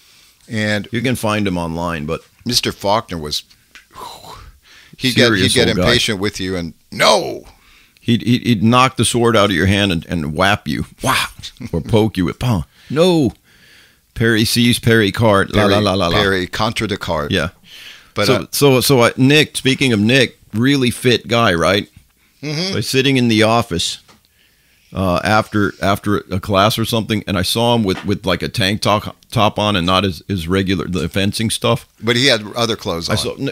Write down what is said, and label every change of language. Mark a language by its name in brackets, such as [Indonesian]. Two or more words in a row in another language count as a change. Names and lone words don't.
[English] And you can find him online, but Mr. Faulkner was he'd get impatient with you and no. He'd knock the sword out of your hand and whap you. Wow. Or poke you with no. Perry sees, Perry cart. La la la la la. Perry contra de carte. Yeah. But so Nick, speaking of Nick, really fit guy, right? Mm-hmm. So sitting in the office, after a class or something, and I saw him with like a tank top on and not his regular the fencing stuff. But he had other clothes on.